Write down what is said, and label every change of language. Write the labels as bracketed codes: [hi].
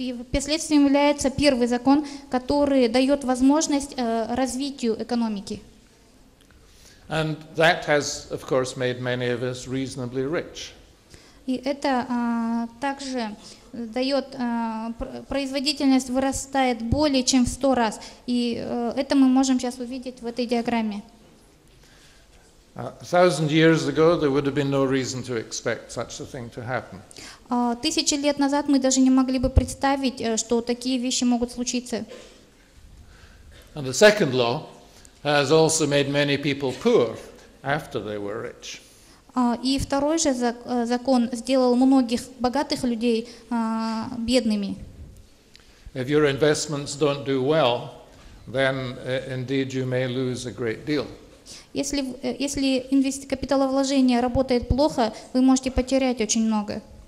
[ru] Последствием является первый закон, который дает возможность развитию экономики. [en] And that has, of course, made many of us reasonably rich. [ru] И это также дает, производительность вырастает более чем в 100 раз. И это мы можем сейчас увидеть в этой диаграмме. [en] 1,000 years ago, there would have been no reason to expect such a thing to happen. [ru] 1000 лет назад мы даже не могли бы представить, что такие вещи могут случиться. [en] And the second law has also made many people poor after they were rich. [ru] И второй же закон сделал многих богатых людей бедными. [en] If your investments don't do well, then indeed you may lose a great deal. [ru] Если капиталовложение работает плохо, вы можете потерять очень много.